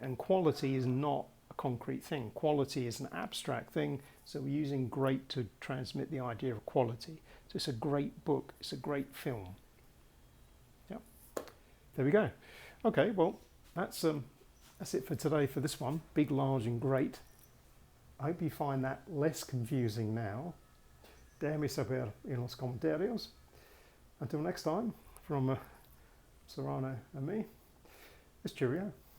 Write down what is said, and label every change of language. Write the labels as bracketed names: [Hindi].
[English] And quality is not a concrete thing. Quality is an abstract thing, so we're using great to transmit the idea of quality. So it's a great book, it's a great film. Yeah, there we go. Okay, well, that's it for today for this one. Big, large and great. I hope you find that less confusing now. [Spanish] Déjame saber en los comentarios. [English] Until next time, from Serrano and me, it's Cheerio.